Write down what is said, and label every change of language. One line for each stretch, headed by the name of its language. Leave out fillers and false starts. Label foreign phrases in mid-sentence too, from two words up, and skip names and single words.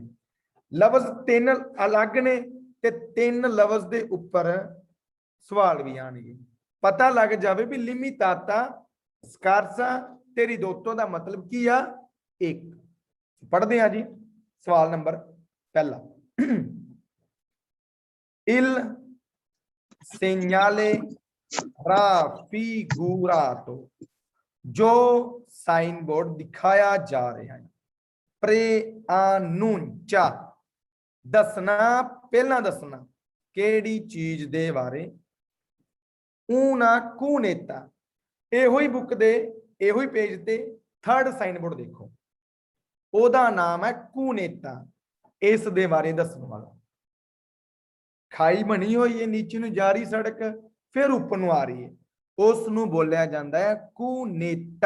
Punjabi: ਲਫ਼ਜ਼ ਤਿੰਨ ਅਲੱਗ ਨੇ ਤੇ ਤਿੰਨ ਲਫ਼ਜ਼ ਦੇ ਉੱਪਰ ਸਵਾਲ ਵੀ ਆਣਗੇ। ਪਤਾ ਲੱਗ ਜਾਵੇ ਵੀ ਲਿਮਿਟਾਤਾ, ਸਕਾਰਸਾ ਤੇ ਰਿਦੋਤੋ ਦਾ ਮਤਲਬ ਕੀ ਆ? ਇੱਕ। ਪੜ੍ਹਦੇ ਆ ਜੀ ਸਵਾਲ ਨੰਬਰ ਪਹਿਲਾ।
Italian: Il segnale raffigurato,
Hindi: जो
English: sign board
Hindi: दिखाया जा रहा है,
Italian: preannuncia,
Punjabi: ਦੱਸਣਾ ਪਹਿਲਾ ਦੱਸਣਾ ਕਿਹੜੀ ਚੀਜ਼ ਦੇ ਬਾਰੇ।
Italian: una cuneta,
Punjabi: ਇਹੋ ਹੀ ਬੁੱਕ ਦੇ ਇਹੋ ਹੀ ਪੇਜ ਤੇ
English: third sign board
Punjabi: ਦੇਖੋ, ਉਹਦਾ ਨਾਮ ਹੈ ਕੂਨੇਤਾ। ਇਸ ਦੇ ਬਾਰੇ ਦੱਸਣ ਵਾਲਾ। ਖਾਈ ਬਣੀ ਹੋਈ ਹੈ, ਨੀਚੇ ਨੂੰ ਜਾ ਰਹੀ ਸੜਕ, ਫਿਰ ਉੱਪਰ ਨੂੰ ਆ ਰਹੀ ਹੈ, ਉਸ ਨੂੰ ਬੋਲਿਆ ਜਾਂਦਾ ਹੈ ਕੂਨੇਤਾ।